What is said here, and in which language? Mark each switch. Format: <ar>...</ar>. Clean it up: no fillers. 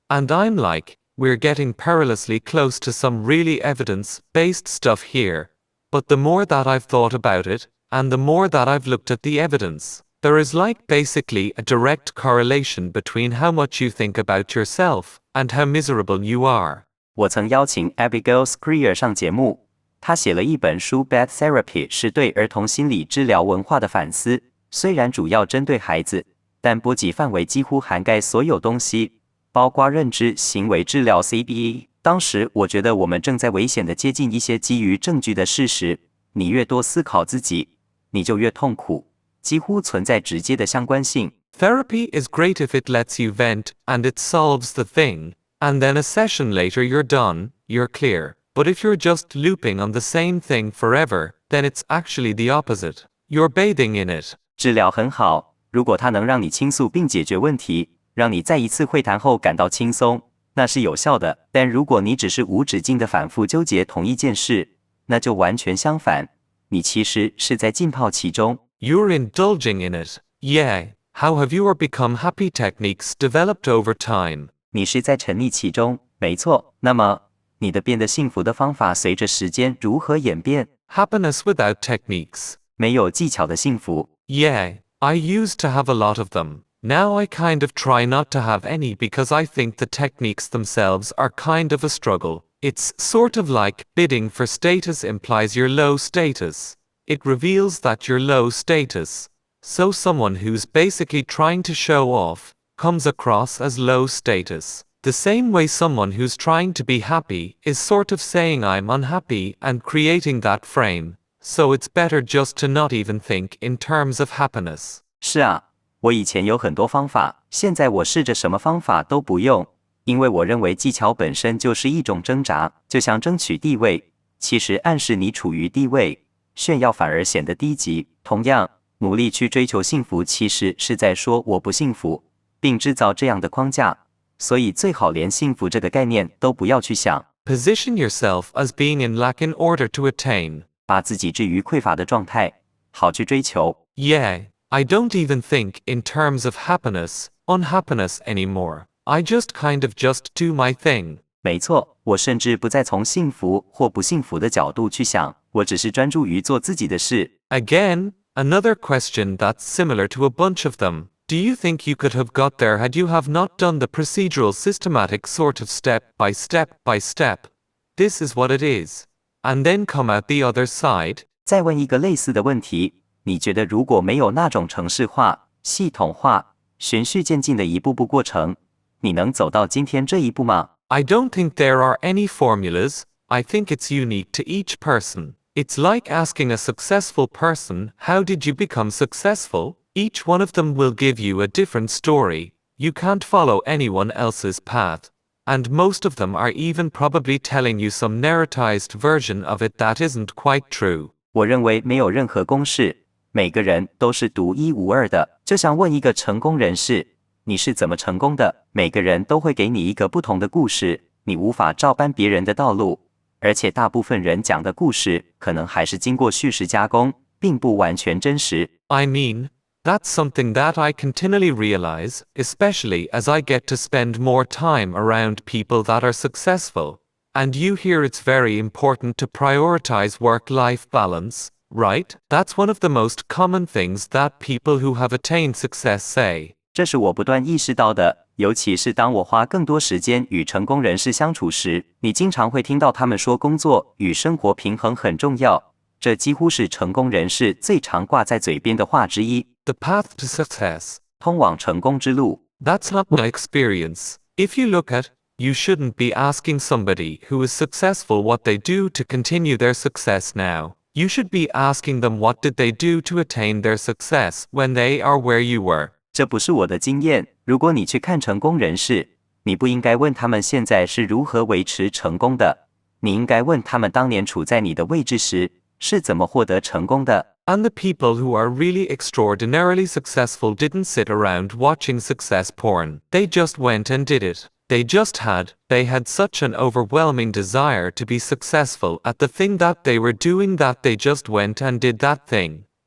<en>And I'm like, we're getting perilously close to some really evidence-based stuff here. But the more that I've thought about it, and the more that I've looked at the evidence, there is like basically a direct correlation between how much you think about yourself, and how miserable you are.</en> <zh>我曾邀请 Abigail Schreier 上节目，她写了一本书《Bad Therapy》，是对儿童心理治疗文化的反思。虽然主要针对孩子，但波及范围几乎涵盖所有东西，包括认知行为治疗 CBT。当时我觉得我们正在危险地接近一些基于证据的事实。你越多思考自己，你就越痛苦，几乎存在直接的相关性。</zh> <en>Therapy is great if it lets you vent, and it solves the thing. And then a session later you're done, you're clear. But if you're just looping on the same thing forever, then it's actually the opposite. You're bathing in it.</en> <zh>治疗很好，如果它能让你倾诉并解决问题，让你在一次会谈后感到轻松，那是有效的。但如果你只是无止境地反复纠结同一件事，那就完全相反，你其实是在浸泡其中。</zh> <en>You're indulging in it. Yeah. How have your become happy techniques developed over time?</en> <zh>你是在沉溺其中，没错。那么，你的变得幸福的方法随着时间如何演变？</zh> <en>Happiness without techniques.</en> <zh>没有技巧的幸福。</zh> <en>Yeah, I used to have a lot of them. Now I kind of try not to have any because I think the techniques themselves are kind of a struggle. It's sort of like bidding for status implies your low status. It reveals that you're low status. So someone who's basically trying to show off comes across as low status. The same way someone who's trying to be happy is sort of saying I'm unhappy and creating that frame. So it's better just to not even think in terms of happiness.</en> <zh>是啊，我以前有很多方法，现在我试着什么方法都不用，因为我认为技巧本身就是一种挣扎，就像争取地位，其实暗示你处于地位，炫耀反而显得低级。同样，努力去追求幸福其实是在说我不幸福，并制造这样的框架，所以最好连幸福这个概念都不要去想。</zh> <en>Position yourself as being in lack in order to attain.</en> <zh>把自己置于匮乏的状态，好去追求。</zh> <en>Yeah, I don't even think in terms of happiness, unhappiness anymore. I just kind of just do my thing.</en> <zh>没错，我甚至不再从幸福或不幸福的角度去想，我只是专注于做自己的事。</zh> <en>Again, another question that's similar to a bunch of them. Do you think you could have got there had you have not done the procedural systematic sort of step by step? This is what it is. And then come out the other side?</en> <zh>再问一个类似的问题，你觉得如果没有那种程式化、系统化、循序渐进的一步步过程，你能走到今天这一步吗？</zh> <en>I don't think there are any formulas. I think it's unique to each person. It's like asking a successful person, how did you become successful? Each one of them will give you a different story. You can't follow anyone else's path. And most of them are even probably telling you some narratized version of it that isn't quite true.</en> <zh>我认为没有任何公式，每个人都是独一无二的。就像问一个成功人士，你是怎么成功的？每个人都会给你一个不同的故事，你无法照搬别人的道路，而且大部分人讲的故事可能还是经过叙事加工，并不完全真实。</zh> <en>I mean, that's something that I continually realize, especially as I get to spend more time around people that are successful. And you hear it's very important to prioritize work-life balance, right? That's one of the most common things that people who have attained success say.</en> <zh>这是我不断意识到的，尤其是当我花更多时间与成功人士相处时，你经常会听到他们说工作与生活平衡很重要，这几乎是成功人士最常挂在嘴边的话之一。</zh> <en>The path to success.</en> <zh>通往成功之路。</zh> <en>That's not my experience. If you look at, you shouldn't be asking somebody who is successful what they do to continue their success now. You should be asking them what did they do to attain their success when they are where you were.</en> <zh>这不是我的经验。如果你去看成功人士，你不应该问他们现在是如何维持成功的，你应该问他们当年处在你的位置时是怎么获得成功的。</zh> <en>And the people who are really extraordinarily successful didn't sit around watching success porn. They just went and did it. They had such an overwhelming desire to be successful at the thing that they were doing that they just went and did that thing.</en>